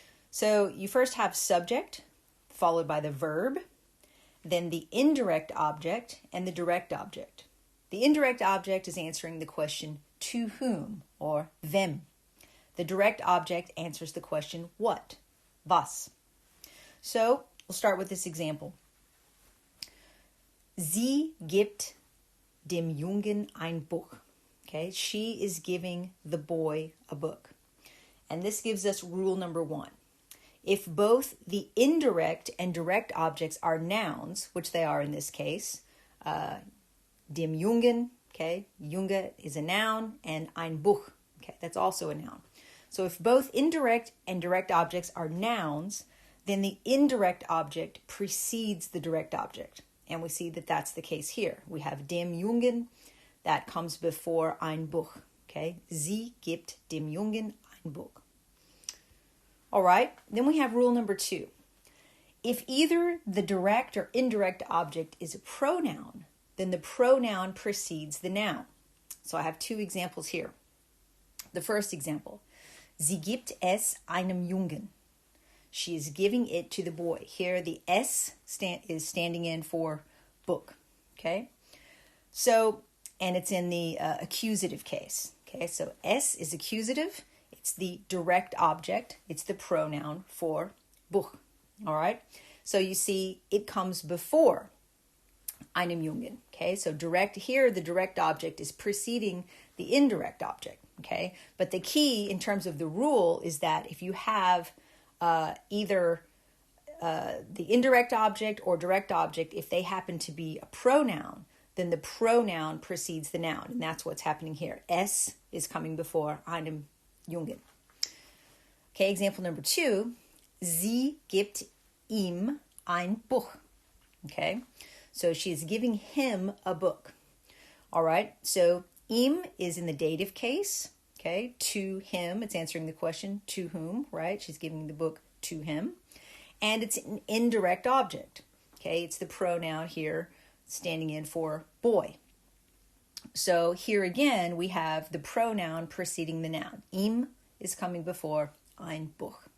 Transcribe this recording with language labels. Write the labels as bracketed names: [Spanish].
[English] So you first have subject, followed by the verb, then the indirect object, and the direct object. The indirect object is answering the question, to whom, or wem. The direct object answers the question, what, was. So, we'll start with this example. [German] Sie gibt dem Jungen ein Buch. [English] Okay, she is giving the boy a book. And this gives us rule number 1. If both the indirect and direct objects are nouns, which they are in this case, [German] dem Jungen, [English] okay, Junge is a noun, and [German] ein Buch, [English] okay, that's also a noun. So if both indirect and direct objects are nouns, then the indirect object precedes the direct object. And we see that that's the case here. We have [German] dem Jungen, [English] that comes before [German] ein Buch, [English] okay? [German] Sie gibt dem Jungen ein Buch. [English] All right, then we have rule number 2. If either the direct or indirect object is a pronoun, then the pronoun precedes the noun. So I have 2 examples here. The first example, [German] sie gibt es einem Jungen. [English] She is giving it to the boy. Here the S is standing in for book, okay? So, and it's in the accusative case, okay? So S is accusative. It's the direct object. It's the pronoun for Buch, all right? So you see it comes before [German] einem Jungen, [English] okay? So direct here, the direct object is preceding the indirect object, okay? But the key in terms of the rule is that if you have either the indirect object or direct object, if they happen to be a pronoun, then the pronoun precedes the noun, and that's what's happening here. Es is coming before [German] einem Jungen. [English] Okay, example number 2, [German] sie gibt ihm ein Buch, [English] okay? So she is giving him a book. All right, so ihm is in the dative case, okay? To him, it's answering the question, to whom, right? She's giving the book to him. And it's an indirect object, okay? It's the pronoun here standing in for boy. So here again, we have the pronoun preceding the noun. Ihm is coming before [German] ein Buch.